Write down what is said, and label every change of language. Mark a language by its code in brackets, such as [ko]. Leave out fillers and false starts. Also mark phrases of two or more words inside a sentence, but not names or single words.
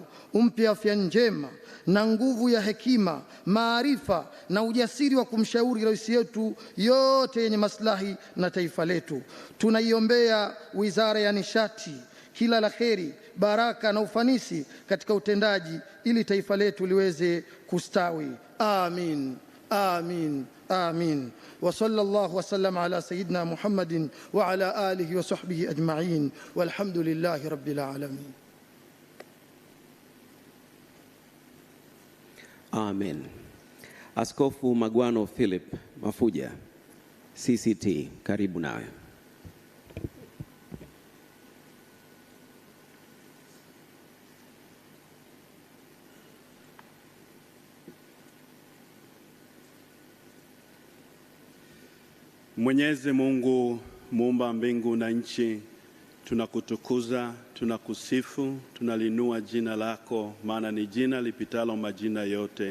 [sw] Umpe afya njema na nguvu ya hekima, maarifa na ujasiri wa kumshauri rais yetu yote yenye maslahi na taifa letu. Tunaiombea Wizara ya Nishati kila la kheri, baraka na ufanisi katika utendaji ili taifa letu liweze kustawi. Amin, amin, amin. [ar] وصلى الله وسلم على سيدنا محمد وعلى آله وصحبه أجمعين والحمد لله رب العالمين. [sw] Amen. Askofu Magwano Philip Mafuja, CCT, karibu nawe. Mwenyezi Mungu muumba mbingu na nchi, tunakutukuza, tunakusifu, tunalinua jina lako, maana ni jina lipitalo majina yote.